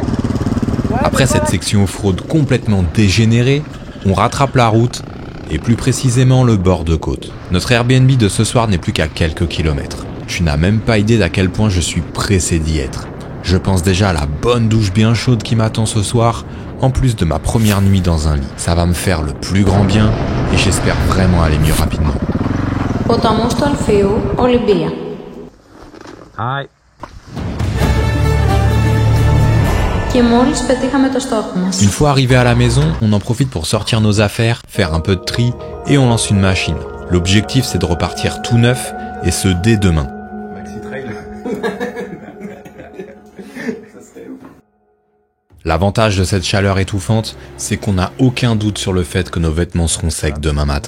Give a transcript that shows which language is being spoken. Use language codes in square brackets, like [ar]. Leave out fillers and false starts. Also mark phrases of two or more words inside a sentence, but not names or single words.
[fr] Après cette section off-road complètement dégénérée, on rattrape la route et plus précisément le bord de côte. Notre Airbnb de ce soir n'est plus qu'à quelques kilomètres. Tu n'as même pas idée d'à quel point je suis pressé d'y être. Je pense déjà à la bonne douche bien chaude qui m'attend ce soir, en plus de ma première nuit dans un lit. Ça va me faire le plus grand bien et j'espère vraiment aller mieux rapidement. [el] Ποταμός του Αλφείου, Ολυμπία. [fr] Aïe. [el] Και μόλις πετύχαμε το στόχο μας. [fr] Une fois arrivé à la maison, on en profite pour sortir nos affaires, faire un peu de tri et on lance une machine. L'objectif c'est de repartir tout neuf et ce dès demain. Maxi trail. L'avantage de cette chaleur étouffante, c'est qu'on n'a aucun doute sur le fait que nos vêtements seront secs demain matin.